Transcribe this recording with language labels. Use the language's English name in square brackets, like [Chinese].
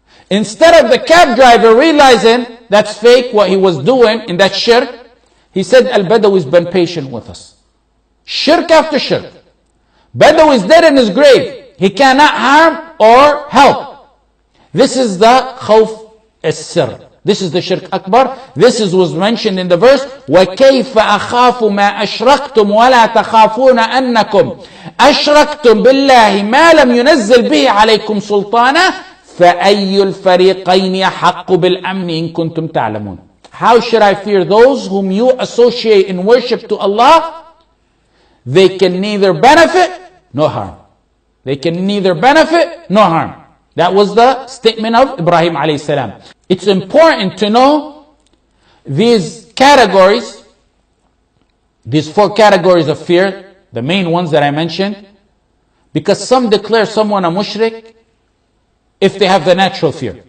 [English] Instead of the cab driver realizing that's fake, what he was doing in that shirk, he said, Al-Badawi's been patient with us. Shirk after shirk. Badawi is dead in his grave. He cannot harm or help. This is the khawf السر. This is the shirk akbar. This was mentioned in the verse, [Arabic] وَكَيْفَ أَخَافُ مَا أَشْرَكْتُمْ وَلَا تَخَافُونَ أَنَّكُمْ أَشْرَكْتُمْ بِاللَّهِ مَا لَمْ يُنَزِّلْ بِهِ عَلَيْكُمْ سُلْطَانًا فَأَيُّ الْفَرِيقَيْنِ أَحَقُّ بِالْأَمْنِ إِن كُنتُمْ تَعْلَمُونَ. [English] How should I fear those whom you associate in worship to Allah? They can neither benefit nor harm. They can neither benefit nor harm. That was the statement of Ibrahim alayhi salam. It's important to know these categories, these 4 categories of fear, the main ones that I mentioned, because some declare someone a mushrik if they have the natural fear.